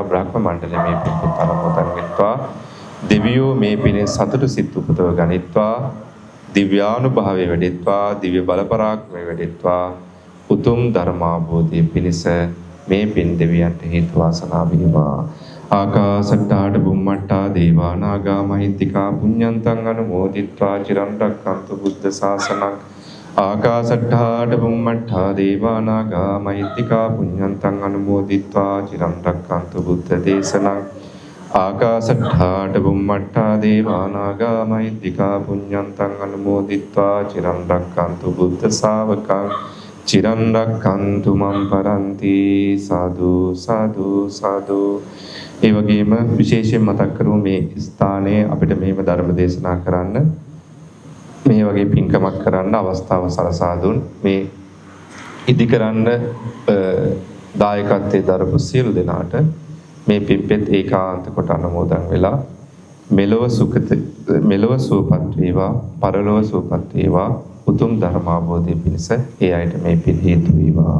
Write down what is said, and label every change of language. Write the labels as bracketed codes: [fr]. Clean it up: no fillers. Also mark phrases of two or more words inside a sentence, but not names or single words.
[si] බ්‍රහ්ම මණ්ඩලය මේ පින්පෙත් අනුමෝදන් වෙත්වා. දෙවියෝ මේ පිනේ සතුටු සිත් උපදව ගනිත්වා. දිව්‍යානුභාවය වැඩෙත්වා. දිව්‍ය බල පරාක්‍රමය වැඩෙත්වා. උතුම් ධර්මාභෝධය පිණිස මේ පින් දෙවියන්ට හේතු වාසනා වේවා. [pi] ආකාශට්ටාට බුම්මට්ටා දේවා නාග මහිත්‍තිකා පුඤ්ඤන්තං අනුමෝදිත්වා චිරන් රැක්කන්තු බුද්ධ ශාසනං. ආකාශට්ටාට බුම්මට්ටා දේවා නාග මහිත්‍තිකා පුඤ්ඤන්තං අනුමෝදිත්වා චිරන් රැක්කන්තු බුද්ධ දේශනං. ආකාශට්ටාට බුම්මට්ටා දේවා නාග මහිත්‍තිකා පුඤ්ඤන්තං අනුමෝදිත්වා චිරන් රැක්කන්තු බුද්ධ ශාවකං. චිරන් රැක්කන්තු මම් පරන්ති. සාදු සාදු සාදු. [si] ඒ වගේම විශේෂයෙන් මතක් කරමු මේ ස්ථානයේ අපිට මේව ධර්ම දේශනා කරන්න මේ වගේ පින්කමක් කරන්න අවස්ථාව සලසා දුන් මේ ඉදි කරන්න දායකත්වයේ දරපු සියලු දෙනාට මේ පින්පෙත් ඒකාන්ත කොට අනුමෝදන් වෙලා මෙලොව සුවපත් වේවා පරලොව සුවපත් වේවා උතුම් ධර්මාභෝධය පිණිස ඒ අයට මේ පින් හේතු වේවා.